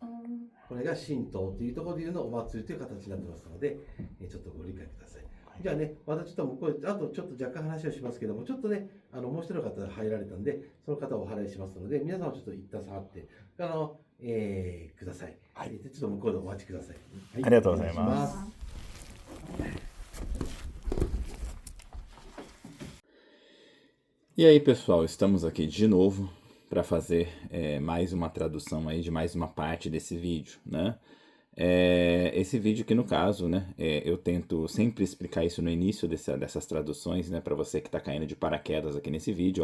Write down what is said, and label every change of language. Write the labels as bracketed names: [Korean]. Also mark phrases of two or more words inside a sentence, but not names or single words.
[Japanese] これが神道というところでいうのお祭りという形になってますので、ちょっとご理解ください。じゃあね、またちょっと向こうで、あとちょっと若干話をしますけども、ちょっとね、もう一人の方が入られたんで、その方をお払いしますので、皆さんはちょっと一旦下がって、ください。はい。ちょっと向こうでお待ちください。はい、 [Portuguese] ありがとうございます。E aí, pessoal, estamos aqui de novo para fazer mais uma tradução aí de mais uma parte desse vídeo, né? Esse vídeo aqui no caso, né, eu tento sempre explicar isso no início dessas traduções, né, para você que está caindo de paraquedas aqui nesse vídeo.